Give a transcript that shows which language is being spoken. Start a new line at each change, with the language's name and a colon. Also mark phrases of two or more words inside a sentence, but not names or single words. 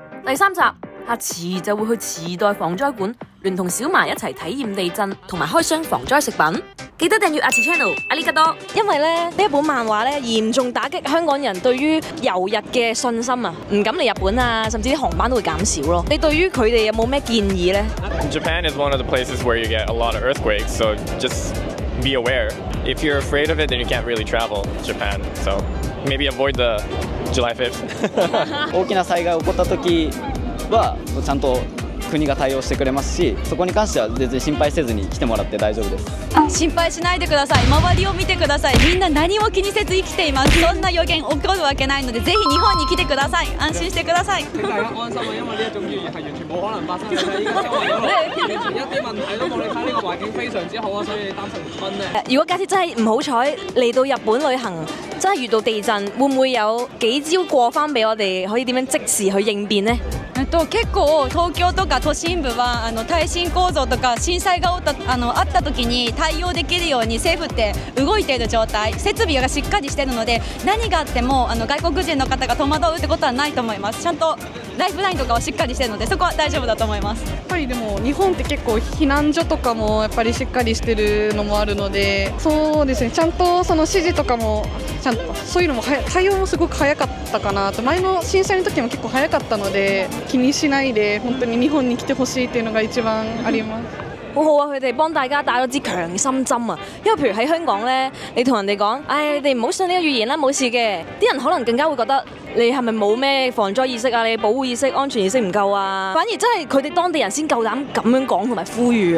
Cantonese: 第3集阿慈就會去池袋防災館，聯同小麻一齊體驗地震同埋開箱防災食品。記得訂閱阿慈 channel， 阿里加多。因為咧呢一本漫畫咧嚴重打擊香港人對於遊日嘅信心啊，唔敢嚟日本啊，甚至啲航班都會減少咯。你對於佢哋有冇咩建議呢？
English: Japan is one of the places where you get a lot of earthquakes, so just be aware. If you're afraid of it, then you can't really travel Japan. So maybe avoid the July 5th.
Japanese: 大きな災害が起こった時はちゃんと国が対応してくれますし、そこに関しては全然心配せずに来てもらって大丈夫です。心配しないでください。周りを見てください。みんな何も気にせず生きています。そんな予言起こるわけないので、ぜひ日本に來てください。安心してください。
Cantonese: 請大家安心啊，因為呢一種預言係完全冇可能發生嘅。依家周圍有完全一啲問題都冇，你睇呢個環境非常之好啊，所以你擔心唔分咧。如果假設真係唔好彩嚟到日本旅行，真係遇到地震，會唔會有幾招過翻俾我哋可以點樣即時去應變呢？
Japanese: 結構東京とか都心部は耐震構造とか震災があった時に対応できるように政府って動いている状態、設備がしっかりしているので、何があっても外国人の方が戸惑うってことはないと思います。ちゃんとライフラインとかはしっかりしているので、そこは大丈夫だと思います。やっぱりでも日本って結構避難所とかもやっぱりしっかりしてるのもあるので、そうですね、ちゃんとその指示とかもちゃんとそういうのも対応もすごく早かったかなと。前の震災の時も結構早かったので、気にしないで本当に日本に来てほしいっていうのが一番あります。
Cantonese: 好好啊！佢哋幫大家打咗支強心針啊！因為譬如喺香港咧，你同人哋講，你哋唔好信呢個預言啦，冇事嘅。啲人可能更加會覺得你係咪冇咩防災意識啊？你保護意識、安全意識唔夠啊？反而真係佢哋當地人先夠膽咁樣講同埋呼籲啊！